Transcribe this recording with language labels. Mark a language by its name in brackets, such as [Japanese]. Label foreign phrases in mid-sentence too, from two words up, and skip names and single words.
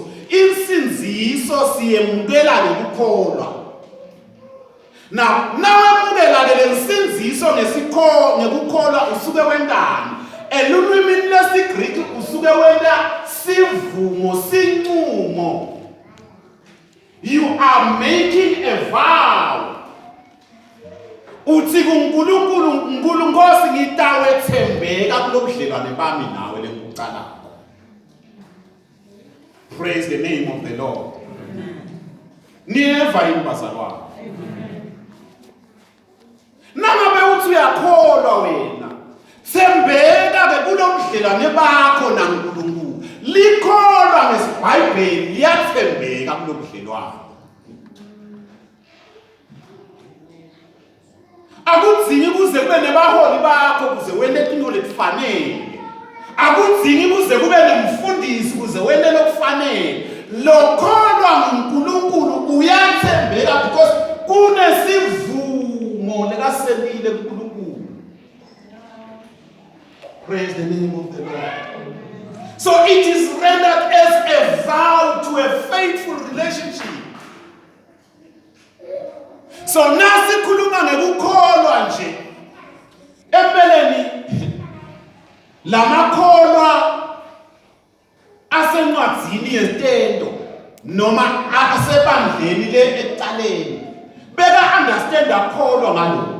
[Swati] Insinziso siyemukela ngokukholwa. [English] Now, [Swati] nawamukela lensinziso ngekukholwa usuke wendani. Elulwini lesiGreek usuke wenda sivumo sinqumo. [English] You are making a vow. [Swati] Uthi kuNkulunkulu Nkosi ngitawethembeka kulobudlelwane bami nawe lengikucala. [English] Praise the name of the Lord. [Swati] Niyeva yini bazalwane? Nangabe uthi uyakholwa wena, thembeka ke kulobudlelwane bakho naNkulunkulu. Likholwa ngesiBhayibheli liyathembeka kulobudlelwane. Akudzingi kuze kube nebaholi bakho kuze wende into lekufanele. Akudzingi kuze kube nemfundisi kuze wende lokufanele. Lokholwa nguNkulunkulu uyathembeka because kunesivumo lekaselile kuNkulunkulu. Praise the name of the Lord. [English] So it is rendered as a vow to a faithful relationship. [Swati] So nasikhuluma ngekukholwa nje empeleni lamakholwa asencwadzini yezitendo noma asebandleni le ecaleni beka understand akholwa ngalokho.